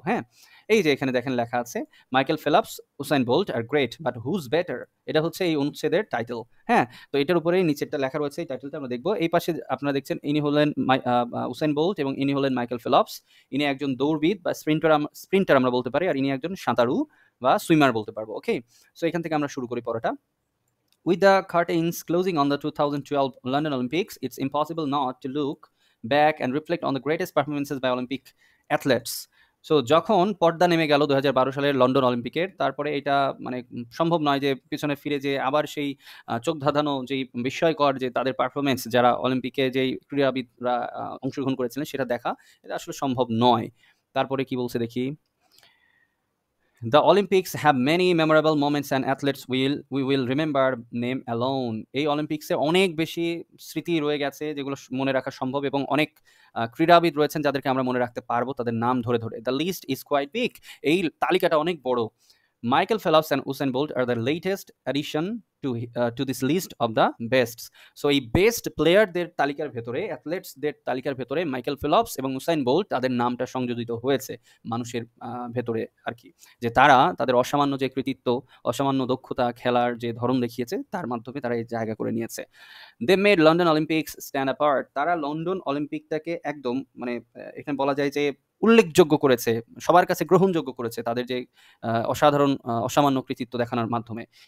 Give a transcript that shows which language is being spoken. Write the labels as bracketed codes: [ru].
[bn] হ্যাঁ, এই যে এখানে দেখেন লেখা আছে, Michael Phelps, Usain bolt [en] Are great, but who's better. [bn] এটা হচ্ছে এই অনুচ্ছেদের টাইটেল। হ্যাঁ, তো এটার উপরেই নিচেরটা লেখা রয়েছে, এই টাইটেলটা আমরা দেখবো। এই পাশে আপনারা দেখছেন, ইনি হলেন উসাইন বোল্ট এবং ইনি হলেন মাইকেল ফেলপস। ইনি একজন দৌড়বিদ বা স্প্রিন্টার আমরা বলতে পারি, আর ইনি একজন সাঁতারু বা সুইমার বলতে পারবো। ওকে? সো এখান থেকে আমরা শুরু করি পড়াটা। [en] With the curtains closing on the 2012 London Olympics, it's impossible not to look back and reflect on the greatest performances by Olympic athletes. [bn] So যখন পর্দা নেমে গেল 2012 সালের লন্ডন অলিম্পিকের, তারপরে এটা মানে সম্ভব নয় যে পিছনে ফিরে যে আবার সেই চোখ ধাঁধানো যেই বিস্ময়কর যে তাদের পারফরমেন্স, যারা অলিম্পিকে যেই ক্রীড়াবিদরা অংশগ্রহণ করেছিলেন সেটা দেখা, এটা আসলে সম্ভব নয়। তারপরে কি বলছে দেখি, [en] The Olympics have many memorable moments and athletes we will remember name alone. [bn] এই অলিম্পিক্সে অনেক বেশি স্মৃতি রয়ে গেছে যেগুলো মনে রাখা সম্ভব, এবং অনেক ক্রীড়াবিদ রয়েছেন যাদেরকে আমরা মনে রাখতে পারবো তাদের নাম ধরে ধরে। [en] The list is quite big. [bn] এই তালিকাটা অনেক বড়। [en] Michael Phelps and Usain Bolt are the latest addition to this list of the bests. [bn] So এই বেস্ট প্লেয়ারদের তালিকার ভেতরে, অ্যাথলেটসদের তালিকার ভেতরে মাইকেল ফেলপস এবং উসাইন বোল্ট তাদের নামটা সংযোজিত হয়েছে মানুষের ভেতরে আর কি, যে তারা তাদের অসামান্য যে কৃতিত্ব, অসামান্য দক্ষতা, খেলার যে ধরন দেখিয়েছে তার মাধ্যমে তারা এই জায়গা করে নিয়েছে। [en] They made London Olympics stand apart. [bn] তারা লন্ডন অলিম্পিকটাকে একদম মানে এখানে বলা যায় যে উল্লেখযোগ্য করেছে, সবার কাছে গ্রহণযোগ্য করেছে তাদের যে অসাধারণ অসামান্য কৃতিত্ব দেখানোর মাধ্যমে।